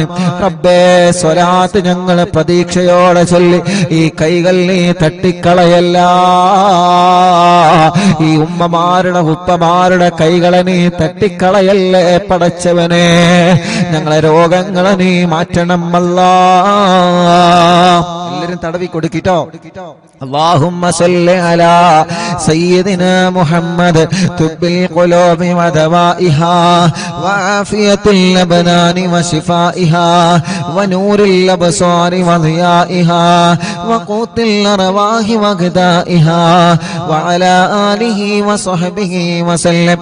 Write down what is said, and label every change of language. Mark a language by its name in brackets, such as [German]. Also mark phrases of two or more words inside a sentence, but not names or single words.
[Malayalam] റബ്ബേ, സ്വലാത്ത് ഞങ്ങൾ പ്രതീക്ഷയോടെ ചൊല്ലി ഈ കൈകൾ നീ തട്ടിക്കളയല്ല. ഈ ഉമ്മമാരുടെ ഉപ്പമാരുടെ കൈകളെ നീ തട്ടിക്കളയല്ലേ പടച്ചവനെ. ഞങ്ങളെ രോഗങ്ങളെ നീ മാറ്റണം. എല്ലാവരും തടവി കൊടുക്കിട്ടോ. [Arabic] اللهم صل على سيدنا محمد طب القلوب ودوائها وعافية الأبدان وشفائها ونور الأبصار وضيائها وقوت الأرواح وغذائها وعلى آله وصحبه وسلم.